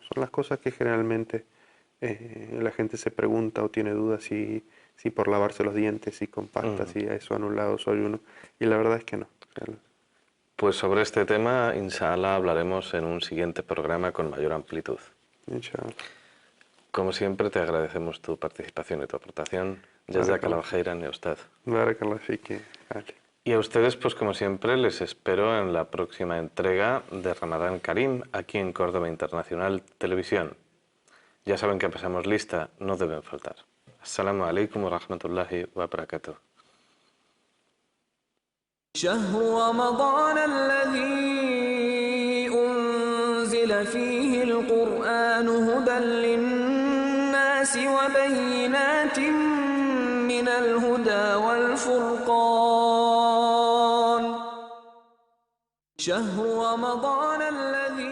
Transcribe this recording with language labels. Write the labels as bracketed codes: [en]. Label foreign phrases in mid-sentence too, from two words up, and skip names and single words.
[es] Son las cosas que generalmente la gente se pregunta o tiene dudas si por lavarse los dientes y con pasta, si eso ha anulado su ayuno, y la verdad es que no. Pues sobre este tema, inshallah, hablaremos en un siguiente programa con mayor amplitud. Inshallah. Como siempre, te agradecemos tu participación y tu aportación. [ar] جزاك الله خيرا يا usted. بارك الله فيك, Ali. [es] Y a ustedes, pues como siempre, les espero en la próxima entrega de Ramadán Karim, aquí en Córdoba Internacional Televisión. Ya saben que pasamos lista, no deben faltar. [ar] السلام عليكم ورحمة الله وبركاته. شهر رمضان الذي أنزل فيه القرآن هدى للناس وبينات من الهدى والفرقان شهر رمضان الذي